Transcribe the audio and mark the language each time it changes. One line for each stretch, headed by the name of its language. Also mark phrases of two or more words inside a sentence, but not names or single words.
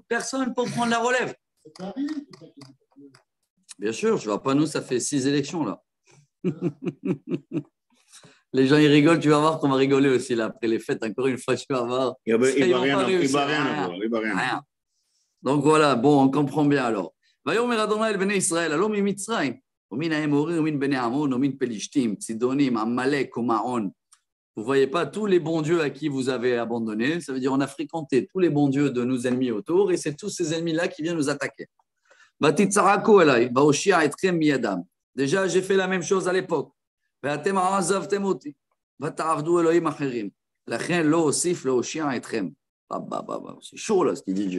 French: Personne pour prendre la relève. Bien sûr, je ne vois pas, nous, ça fait 6 élections, là. Les gens, ils rigolent, tu vas voir qu'on va rigoler aussi, là, après les fêtes, encore une fois, tu vas voir. Il ne va rien. Donc, voilà, bon, on comprend bien, alors.
Hebrew: ויאמר אדוני אל בני ישראל, הלא ממצרים, ומן האמורים, ומן בני עמון, ומן פלישתים, צידונים, עמלק ומעון,
French: Vous ne voyez pas tous les bons dieux à qui vous avez abandonné. Ça veut dire on a fréquenté tous les bons dieux de nos ennemis autour et c'est tous ces ennemis-là qui viennent nous attaquer. Déjà, j'ai fait la même chose à l'époque. C'est chaud là ce qu'il dit Dieu.